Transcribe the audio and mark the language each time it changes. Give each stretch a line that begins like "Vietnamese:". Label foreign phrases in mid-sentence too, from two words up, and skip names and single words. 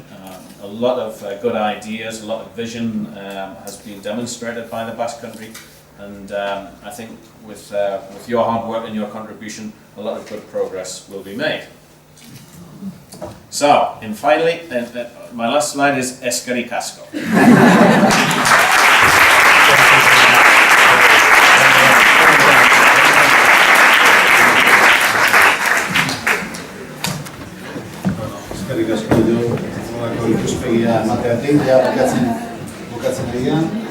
English: A lot of good ideas, a lot of vision has been demonstrated by the Basque Country, and I think with your hard work and your contribution, a lot of good progress will be made. So, and finally, my last slide is
Basque: Eskerrik asko. Eskerrik asko horako ikuspegia emateatik, ja bukatzen egian.